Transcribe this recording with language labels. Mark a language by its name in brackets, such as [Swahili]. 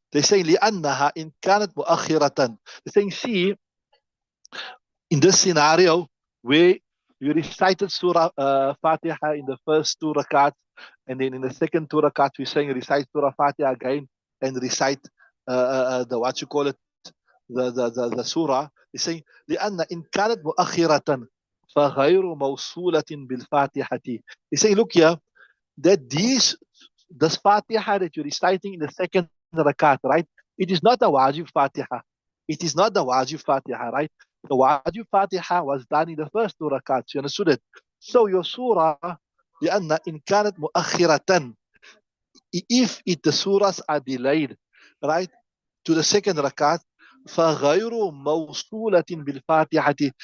[English] They say [Arabic] لأنها إن كانت مؤخرة. [English] They saying, see, in this scenario where you recited Surah Fatiha in the first two rakats, and then in the second two rakats we're saying recite Surah Fatiha again and recite the what you call it, the surah. They're saying [Arabic] لأن إن كانت مؤخرة فغير موصولة بالفاتحة. [English] They say, look here, that this Fatiha that you're reciting in the second rakat, right? It is not a wajib Fatiha. It is not the wajib Fatiha, right? The wajib Fatiha was done in the first two rakats. You understood it? So your surah, [Arabic] لأن إن كانت مؤخرة, [English] if the surahs are delayed, right, to the second rakat, [Arabic] فغير موصولة بالفاتحة.